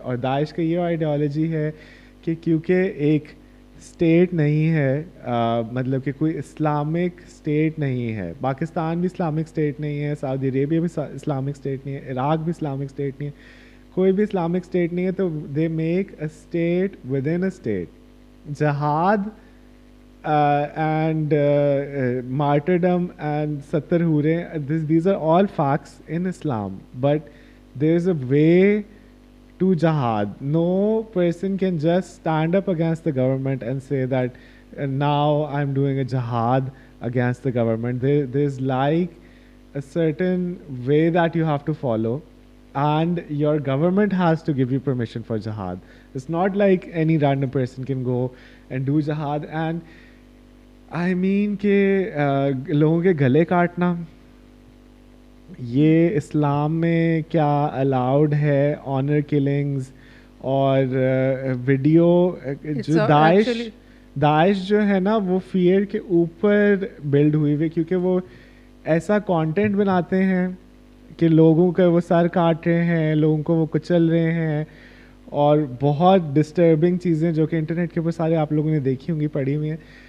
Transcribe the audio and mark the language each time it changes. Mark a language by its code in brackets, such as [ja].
[hi] और दाइश का ये आइडियोलॉजी है कि क्योंकि एक स्टेट नहीं है, मतलब कि कोई इस्लामिक स्टेट नहीं है, पाकिस्तान भी इस्लामिक स्टेट नहीं है, सऊदी अरेबिया भी इस्लामिक स्टेट नहीं है, इराक भी इस्लामिक स्टेट नहीं है, कोई भी इस्लामिक स्टेट नहीं है, तो [en] they make a state [hi] with in a state. [en] जहाद and martyrdom and [hi] sattar hure, [en] these are all facts in Islam, but there's a way to jihad. No person can just stand up against the government and say that now I'm doing a jihad against the government. There's like a certain way that you have to follow, and your government has to give you permission for jihad. It's not like any random person can go and do jihad. And I mean [hi] कि लोगों के गले काटना ये इस्लाम में क्या allowed है? Honour killings और वीडियो जो दाइश जो है ना वो फियर के ऊपर बिल्ड हुई हुई, क्योंकि वो ऐसा कंटेंट बनाते हैं कि लोगों के वो सर काट रहे हैं, लोगों को वो कुचल रहे हैं, और बहुत डिस्टर्बिंग चीज़ें जो कि इंटरनेट के ऊपर सारे आप लोगों ने देखी होंगी, पढ़ी हुई हैं.